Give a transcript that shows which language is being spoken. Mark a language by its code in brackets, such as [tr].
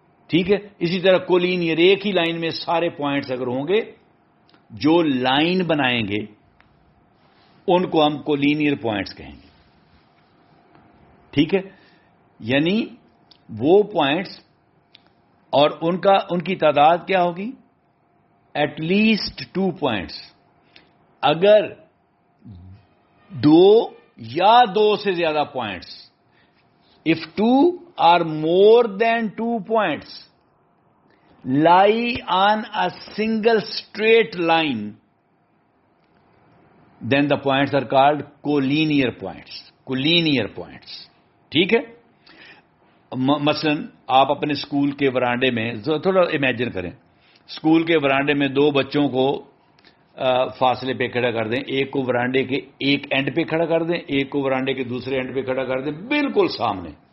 [ur] ٹھیک ہے؟ اسی طرح کولینئر ایک ہی لائن میں سارے پوائنٹس اگر ہوں گے، جو لائن بنائیں گے ان کو ہم کولینئر پوائنٹس کہیں گے. ٹھیک ہے؟ یعنی وہ پوائنٹس، اور ان کی تعداد کیا ہوگی؟ [en] At least 2 points. [ur] اگر دو یا دو سے زیادہ points, [en] if two or more than 2 points lie on a single straight line, then the points are called collinear points. Collinear points. [ur] ٹھیک ہے؟ مثلا آپ اپنے اسکول کے برانڈے میں تھوڑا امیجن کریں، اسکول کے برانڈے میں دو بچوں کو فاصلے پہ کھڑا کر دیں، ایک کو برانڈے کے ایک اینڈ پہ کھڑا کر دیں، ایک کو برانڈے کے دوسرے اینڈ پہ کھڑا کر دیں، بالکل سامنے.